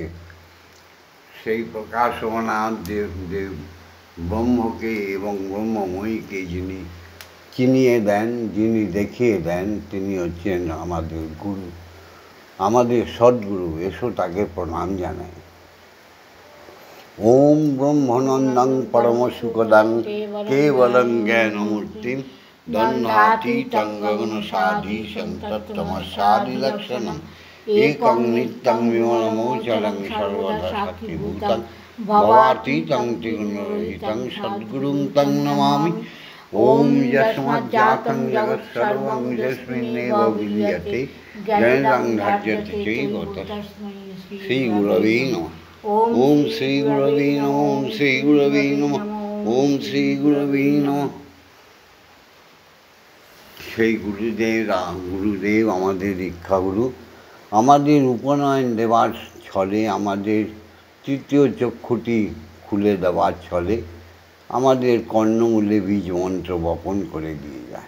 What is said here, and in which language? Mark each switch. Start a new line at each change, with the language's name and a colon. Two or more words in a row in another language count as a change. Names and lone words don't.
Bangla: সেই প্রকাশমানা দেব ব্রহ্মকে এবং ব্রহ্মময়ীকে যিনি চিনিয়ে দেন, যিনি দেখিয়ে দেন, তিনি হচ্ছেন আমাদের গুরু, আমাদের সদ্গুরু। এসো তাকে প্রণাম জানাই।
Sanskrit: ওম ব্রহ্মনন্দং পরম সুখদং কেবলং জ্ঞানমূর্তিম দণ্ডাতীতং গগনসাধীশং তত্ত্বমস্যাদিলক্ষণং একং নিত্যং বিমলমোচরং সর্বদা সাক্ষিভূতং ভবাতীতং ত্রিগুণরহিতং সদ্গুরুং তং নমামি। ওম যস্মাজ্জাतं জগৎসর্বং যস্মিন্নেব বিলীয়তে জ্ঞাनं ধার্যতে চৈব তস্मै শ্রীগুরবে নমঃ। ওম শ্রী গুরবে নমঃ। ওম শ্রী গুরবে নমঃ। ওম শ্রী গুরবে নমঃ।
Bangla: সেই গুরুদেব আমাদের দীক্ষাগুরু। আমাদের উপনয়ন দেওয়ার ছলে, আমাদের তৃতীয় চক্ষুটি খুলে দেওয়ার ছলে আমাদের কর্ণমূলে বীজ মন্ত্র বপন করে দিয়ে যায়।